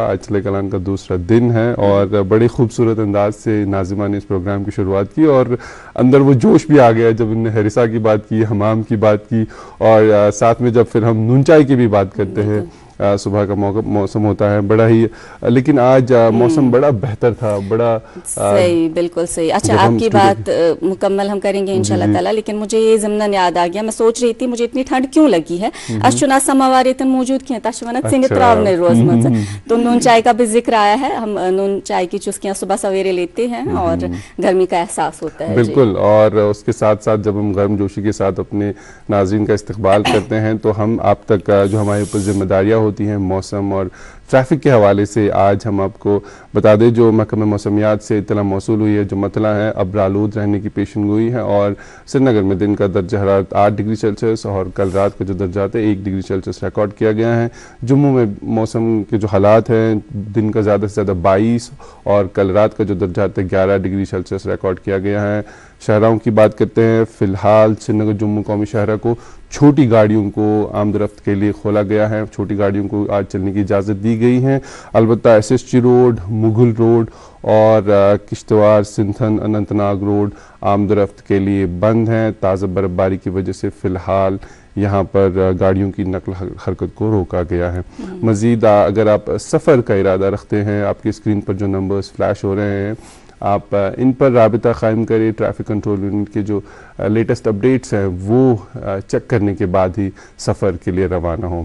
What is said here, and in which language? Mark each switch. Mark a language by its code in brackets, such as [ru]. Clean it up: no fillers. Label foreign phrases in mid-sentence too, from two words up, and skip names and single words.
[ur] آج چلے کلان کا دوسرا دن ہے اور بڑے خوبصورت انداز سے ناظمہ نے اس پروگرام کی شروعات کی اور اندر وہ جوش بھی آ گیا جب انہوں نے ہریسہ کی بات کی، حمام کی بات کی اور ساتھ میں جب پھر ہم نون چائے کی بھی بات کرتے ہیں. صبح کا موسم ہوتا ہے بڑا ہی، لیکن آج موسم بڑا بہتر تھا، بڑا صحیح، بالکل صحیح. اچھا آپ کی بات مکمل ہم کریں گے انشاءاللہ تعالیٰ، لیکن مجھے یہ ضمناً یاد آ گیا، میں سوچ رہی تھی مجھے اتنی ٹھنڈ کیوں لگی ہے. [ks] اس چنا سماوار یتن موجود کھیں تش ونت سنت راونے روز مز [ur] تو نون چائے کا بھی ذکر آیا ہے. ہم نون چائے کی چسکیاں صبح سویرے لیتے ہیں اور گرمی کا احساس ہوتا ہے. بالکل، اور اس کے ساتھ ساتھ جب ہم گرم جوشی کے ساتھ اپنے ناظرین کا استقبال کرتے ہیں تو ہم آپ تک جو ہمارے اوپر ذمہ داریاں ہوتی ہیں موسم اور ٹریفک کے حوالے سے آج ہم آپ کو بتا دیں جو محکمہ موسمیات سے اطلاع موصول ہوئی ہے. جو مطلع ہے ابرآلود رہنے کی پیشن گوئی ہے اور سری نگر میں دن کا درجہ حرارت 8 ڈگری سیلسیس اور کل رات کا جو درجات ہے 1 ڈگری سیلسیس ریکارڈ کیا گیا ہے. جموں میں موسم کے جو حالات ہیں دن کا زیادہ سے زیادہ 22 اور کل رات کا جو درجات ہے 11 ڈگری سیلسیس ریکارڈ کیا گیا ہے. شاہراہوں کی بات کرتے ہیں، فی الحال سری نگر جموں قومی شاہراہ کو چھوٹی گاڑیوں کو آمد رفت کے لیے کھولا گیا ہے. چھوٹی گاڑیوں کو آج چلنے کی اجازت دی گئی ہے. البتہ SSG روڈ، مغل روڈ اور کشتواڑ سنتھن اننت ناگ روڈ آمد رفت کے لیے بند ہیں. تازہ برف باری کی وجہ سے فی الحال یہاں پر گاڑیوں کی نقل حرکت کو روکا گیا ہے. مزید اگر آپ سفر کا ارادہ رکھتے ہیں، آپ کی اسکرین پر جو نمبرز فلیش ہو رہے ہیں آپ ان پر رابطہ قائم کریں. ٹریفک کنٹرول یونٹ کے جو [en] latest updates [ur] ہیں وہ چیک کرنے کے بعد ہی سفر کے لیے روانہ ہوں.